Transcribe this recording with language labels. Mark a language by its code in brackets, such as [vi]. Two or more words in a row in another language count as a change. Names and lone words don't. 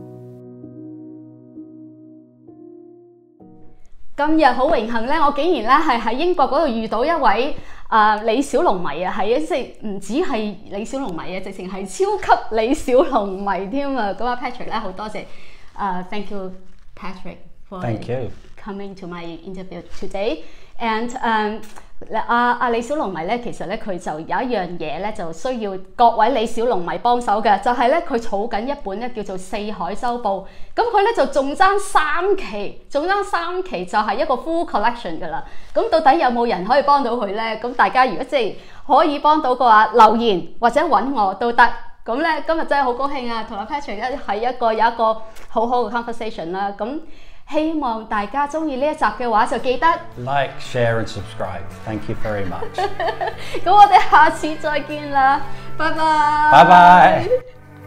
[yue] 今日好榮幸咧，我竟然咧係喺英國嗰度遇到一位李小龍迷啊，係即唔止係李小龍迷啊，直情係超級李小龍迷添啊！咁啊 Patrick 咧好多謝 ， [en] thank you Patrick for coming to my interview today [yue] and 李小龍迷咧，其實咧佢就有一樣嘢咧，就需要各位李小龍迷幫手嘅，就係咧佢儲緊一本咧叫做《四海周報》，咁佢咧就仲爭3期，就係一個 [en] full collection [yue] 噶啦。咁到底有冇人可以幫到佢咧？咁大家如果即係可以幫到嘅話，留言或者揾我都得。咁咧今日真係好高興啊，同阿 Patrick 有一個好好嘅 conversation 啦。咁希望大家中意呢一集嘅話，就記得 [en] Like, share and subscribe. Thank you very much. [yue] 咁我哋下次再見啦，拜拜。拜拜。